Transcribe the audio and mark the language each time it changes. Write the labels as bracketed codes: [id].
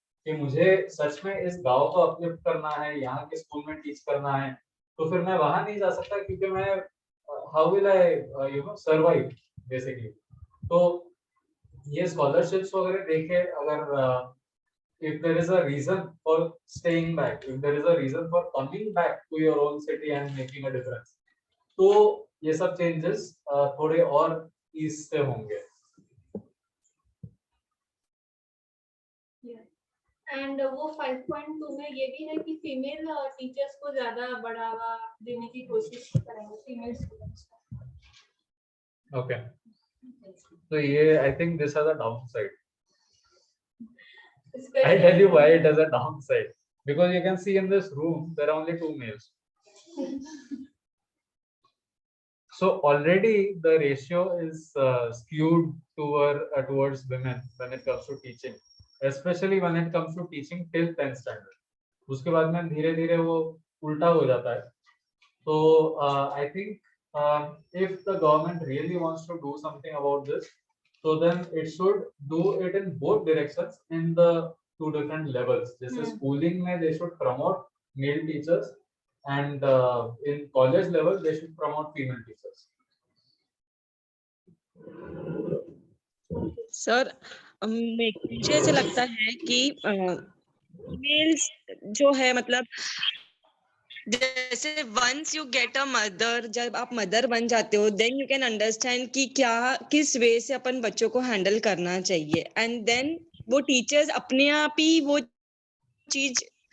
[hi] कि मुझे सच में इस गांव को अपलिफ्ट करना है, यहाँ के स्कूल में टीच करना है, तो फिर मैं वहां नहीं जा सकता, क्योंकि मैं how will I survive basically. [en] तो ये स्कॉलरशिप्स वगैरह देखे, अगर if there is a reason for staying back, if there is a reason for coming back to your own city and making a difference, तो ये सब changes थोड़े और ईज से होंगे। [hi] एंड वो 5.2 में ये भी है कि फीमेल टीचर्स को ज्यादा बढ़ावा देने की कोशिश करेंगे, फीमेल स्टूडेंट्स को। [en] Okay, तो ये I think this has a downside. I tell you why it has a downside. Because you can see in this room there are only 2 males. So already the ratio is skewed towards women when it comes to teaching, especially when it comes to teaching till 10th standard. [hi] उसके बाद में धीरे धीरे वो उल्टा हो जाता है। [en] तो I think if the government really wants to do something about this, so then it should do it in both directions in the 2 different levels. जैसे schooling में they should promote male teachers, and in college level they should promote female teachers. [hi] Sir मुझे ऐसा लगता है कि mails जो है मतलब जैसे once you get a mother, जब आप मदर बन जाते हो देन यू कैन अंडरस्टैंड कि क्या किस वे से अपन बच्चों को हैंडल करना चाहिए, एंड देन वो टीचर्स अपने आप ही वो चीज